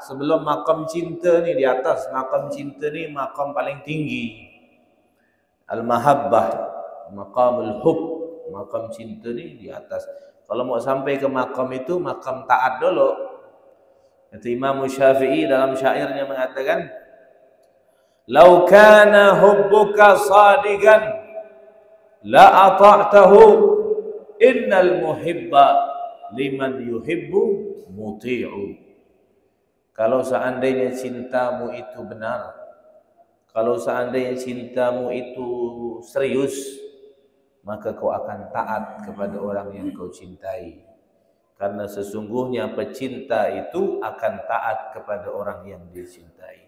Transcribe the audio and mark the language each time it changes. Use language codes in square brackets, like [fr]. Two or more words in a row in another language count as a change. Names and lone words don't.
[id] Sebelum makom cinta ni di atas, makom cinta ni makom paling tinggi. [ar] المحبة، مقام الحب, [id] makam cinta ni di atas. Kalau mau sampai ke makam itu, makam taat dulu. Kata Imam Syafi'i dalam syairnya mengatakan, [ar] "لو كان حبك صادقا لأطعته, إن المحب لمن يحب مطيع." [id] Kalau seandainya cintamu itu benar, kalau seandainya cintamu itu serius, maka kau akan taat kepada orang yang kau cintai. Karena sesungguhnya pecinta itu akan taat kepada orang yang dicintai.